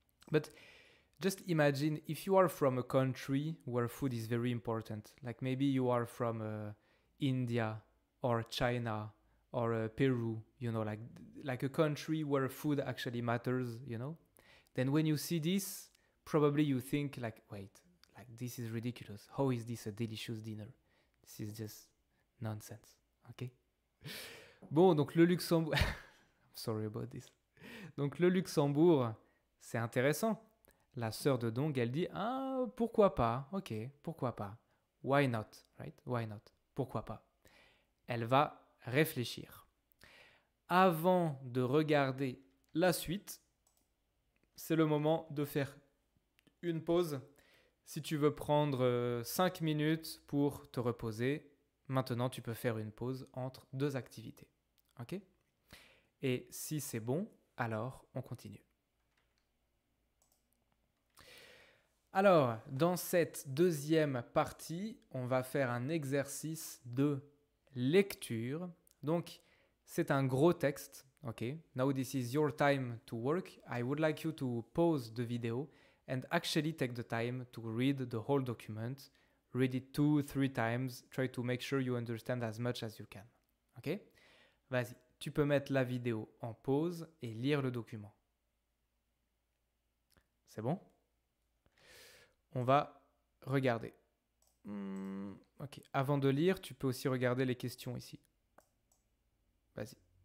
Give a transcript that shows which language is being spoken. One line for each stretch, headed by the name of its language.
English: But just imagine if you are from a country where food is very important, like maybe you are from India or China or Peru, you know, like a country where food actually matters, you know? Then when you see this, probably you think like, wait, like this is ridiculous. How is this a delicious dinner? This is just nonsense, ok?
French: Bon, donc le Luxembourg...
English: Sorry about this.
French: Donc le Luxembourg, c'est intéressant. La sœur de Dong, elle dit, ah, pourquoi pas?
English: Ok,
French: pourquoi pas?
English: Why not, right? Why not?
French: Pourquoi pas? Elle va réfléchir. Avant de regarder la suite, c'est le moment de faire une pause. Si tu veux prendre 5 minutes pour te reposer, maintenant tu peux faire une pause entre deux activités. Ok? Et si c'est bon, alors on continue. Alors, dans cette deuxième partie, on va faire un exercice de lecture. Donc, c'est un gros texte.
English: Okay, now this is your time to work. I would like you to pause the video and actually take the time to read the whole document. Read it 2-3 times. Try to make sure you understand as much as you can. Ok?
French: Vas-y, tu peux mettre la vidéo en pause et lire le document. C'est bon? On va regarder. Ok, avant de lire, tu peux aussi regarder les questions ici. Vas-y.